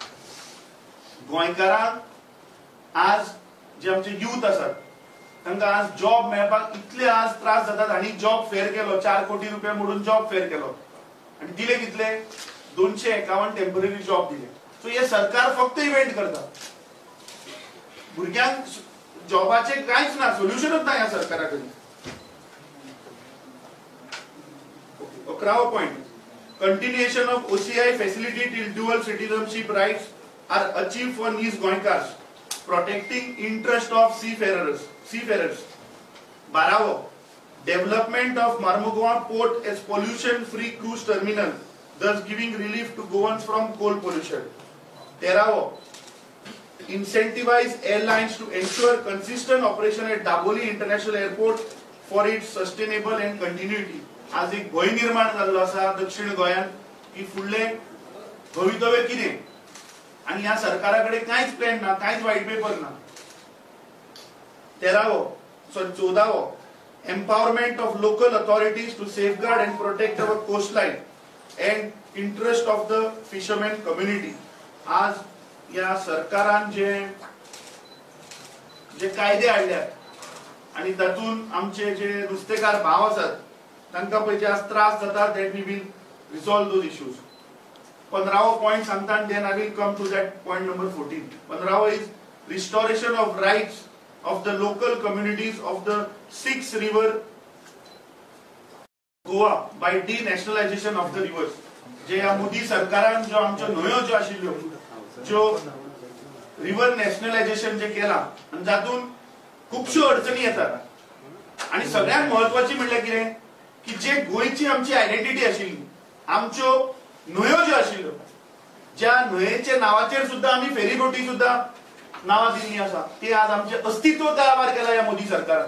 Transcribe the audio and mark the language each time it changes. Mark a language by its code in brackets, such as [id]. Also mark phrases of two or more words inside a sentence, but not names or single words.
[kok] गोंयकारांक आज जे आमचे यूथ आसात तांकां आज जॉब मेळपाक इतले आज त्रास जातात. आनी [en] job fair [kok] केलो 4 कोटी रुपया म्हणून [en] job fair [kok] केलो आणि दिले कितले 251 टेम्पररी जॉब दिले. सो हे सरकार फक्त इव्हेंट करता, भुरग्यांक जॉबाचे कांयच ना, सोल्युशनच ना ह्या सरकाराकडे. [en] 11th point, continuation of OCI facility till dual citizenship rights are achieved for these Goinkars, protecting interest of seafarers. 12th, development of Marmugao port as pollution-free cruise terminal, thus giving relief to Goans from coal pollution. 13th, incentivize airlines to ensure consistent operation at Daboli International Airport for its sustainable and continuity. [kok] आज एक भय निर्माण जाल्लो आसा दक्षिण गोंयान की फुडले भवितव्य कितें आणि ह्या सरकाराकडे कांयच प्लॅन ना, कांयच [en] white paper [kok] ना. [en] 14th, empowerment of local authorities to safeguard and protect our coastline and interest of the fishermen community. [kok] आज या सरकारान जे कायदे हाडल्यात आणि तातून आमचे जे नुस्तेकार भाव आसात तांकां पळय जे आज त्रास जातात [en] that we will resolve those issues. 15th point सांगता and then I will come to that point number 14. 15th is restoration of rights of the local communities of the 6 river Goa by denationalization of the rivers. [kok] जे या मोदी सरकारान जो आमच्यो न्हंयो ज्यो आशिल्ल्यो ज्यो [en] river nationalization [kok] जे केला आणि जातून खूपश्यो अडचणी येतात आणि सगळ्यात महत्वाची म्हणल्यार कितें की जे गोंयची आमची आयडेंटिटी आशिल्ली आमच्यो न्हंयो ज्यो आशिल्ल्यो ज्या न्हंयेच्या नावाचेर सुद्धा आम्ही फेरीबोटी सुद्धा नावां दिल्लीं आसा ते आज आमचे अस्तित्व तयार केला या मोदी सरकारान.